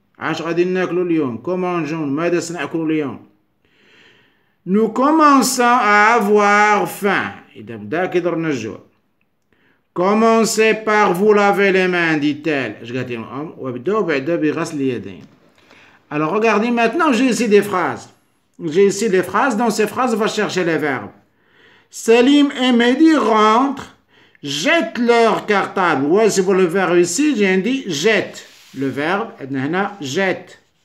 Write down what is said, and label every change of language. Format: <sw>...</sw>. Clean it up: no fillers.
<ar>عاش غادي ناكلو اليوم؟ ماذا سنأكل اليوم؟</ar> <fr>Nous commençons à avoir faim.</fr> <ar>إذا بدا كيضرنا الجوع.</ar> <fr>Commencez par vous laver les mains, dit-elle.</fr> <ar>اش قالت لهم الأم؟ وابدأوا بعدا بغسل اليدين.</ar> <fr>Alors regardez maintenant, j'ai ici des phrases. Dans ces phrases, on va chercher les verbes. Salim et Mehdi rentrent, jettent leur cartable. Ouais, c'est pour le verbe ici, j'ai dit jette. Le verbe, jette.</fr>